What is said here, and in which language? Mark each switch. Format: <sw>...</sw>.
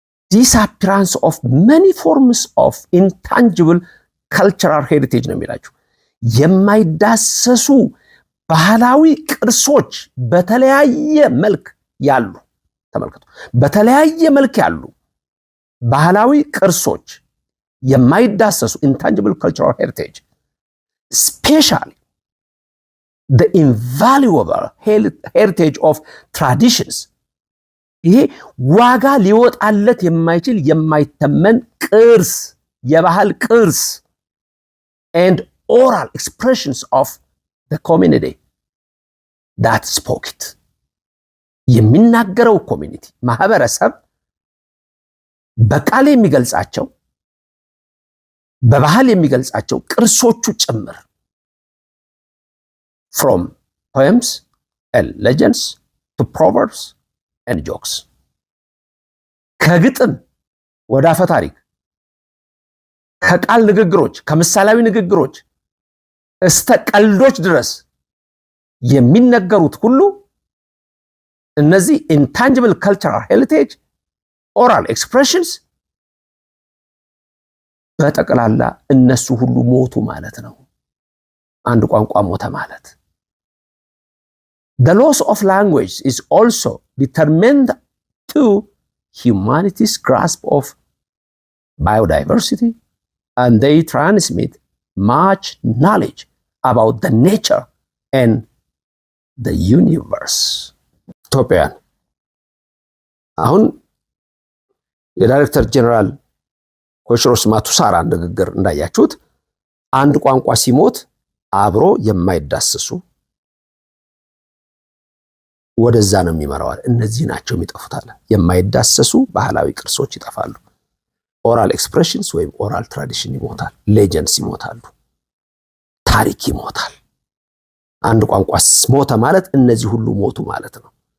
<en>disappearance of many forms of intangible cultural heritage</en> <am>ነው የሚላችሁ። የማይዳሰሱ ባህላዊ ቅርሶች በተለያየ መልክ ያሉ፣ ተመልከቱ፣ በተለያየ መልክ ያሉ ባህላዊ ቅርሶች የማይዳሰሱ</am> <en>intangible cultural heritage, especially the invaluable heritage of traditions.</en> <am>ይሄ ዋጋ ሊወጣለት የማይችል የማይተመን ቅርስ፣ የባህል ቅርስ</am> <en>and oral expressions of the community that spoke it.</en> <am>የሚናገረው ኮሚኒቲ ማህበረሰብ በቃል የሚገልጻቸው በባህል የሚገልጻቸው ቅርሶቹ ጭምር</am> <en>from poems and legends to proverbs and jokes.</en> <am>ከግጥም ወደ አፈ ታሪክ፣ ከቃል ንግግሮች፣ ከምሳሌያዊ ንግግሮች እስተ ቀልዶች ድረስ የሚነገሩት ሁሉ እነዚህ</am> <en>intangible cultural heritage, oral expressions</en> <am>በጠቅላላ እነሱ ሁሉ ሞቱ ማለት ነው። አንድ ቋንቋ ሞተ ማለት።</am> <en>The loss of language is also determined to humanity's grasp of biodiversity, and they transmit much knowledge about the nature and the universe.</en> <am>ኢትዮጵያውያን አሁን የዳይሬክተር ጀነራል ኮሽሮስ ማቱሳራ ንግግር እንዳያችሁት አንድ ቋንቋ ሲሞት አብሮ የማይዳሰሱ ወደዛ ነው የሚመራው። እነዚህ ናቸው የሚጠፉታል። የማይዳሰሱ ባህላዊ ቅርሶች ይጠፋሉ። ኦራል ኤክስፕሬሽንስ ወይም ኦራል ትራዲሽን ይሞታል። ሌጀንድስ ይሞታሉ። ታሪክ ይሞታል። አንድ ቋንቋ ሞተ ማለት እነዚህ ሁሉ ሞቱ ማለት ነው።</am>